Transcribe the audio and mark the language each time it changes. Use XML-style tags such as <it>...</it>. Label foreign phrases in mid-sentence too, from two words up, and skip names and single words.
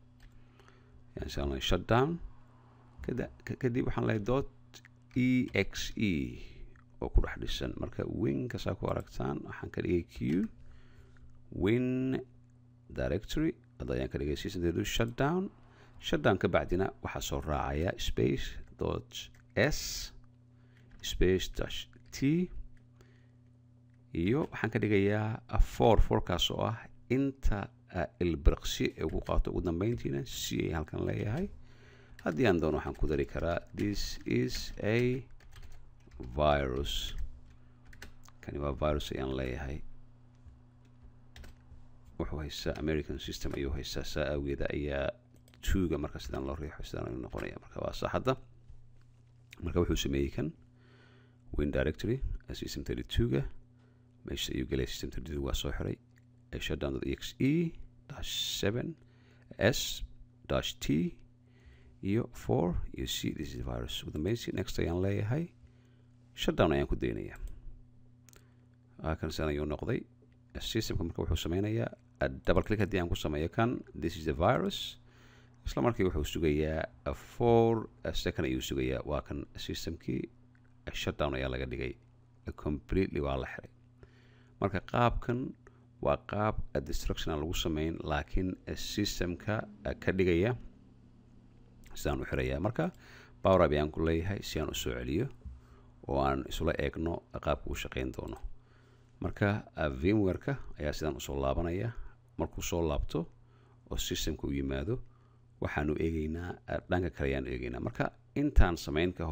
<so>kadib waxaan leeyahay .exe oo ku dhex dhisan marka winkasaa ku aragtaan waxaan ka dhigay q</so> <en>win directory</en> <so>hadda ayaan ka dhigay</so> <en>system shutdown</en> <so>ka bacdina waxaa soo raacaya</so> <en>space .s space -t</en> <so>iyo waxaan ka dhigayaa fourkaas oo ah inta ilbirqsi ee ugu qaato ugu dambeyntiina c ay halkan leeyahay haddii aan doono waxaan ku dari karaa</so> <en>this is a virus</en> <so>kani waa virus ayaan leeyahay wuxuu haystaa</so> <en>American system</en> <so>ayuu haystaa saa awgeeda ayaa tuuga marka sidaan loo riixo sidaan ayuu noqonaya marka waa saaxadda marka wuxuu sameeyey kan</so> <en>win directory system</en> <so>32ga meesha ayuu gelay system 32 waa soo xiray shutdown.exe/7s-t iyo 4 iyo c</so> <en>this is virus</en> <so>ugu dambeynsi next ayaan leeyahay shutdown ayaan ku daynayaa kan san ayuu noqday systemka marka wuxuu sameynayaa double click haddii aan ku sameeyo kan</so> <en>this is the virus</en> <so>isla markii wuxuu sugayaa 4 second ayuu sugayaa waa kan systemkii shutdown ayaa laga dhigay completely waa la xiray marka qaabkan waa qaab destruction lagu sameyn laakiin systemka ka dhigaya sidaan u xirayaa marka</so> <en>power up</en> <so>ayaan ku leeyahay si aan u soo celiyo oo aan isula eegno qaabka uu shaqeyn doono marka VMware-ka ayaa sidaan usoo laabanaya markuu soo laabto oo systemka u yimaado waxaanu eegaynaa dhanka kale ayaan eegaynaa marka intaan samayn ka</so>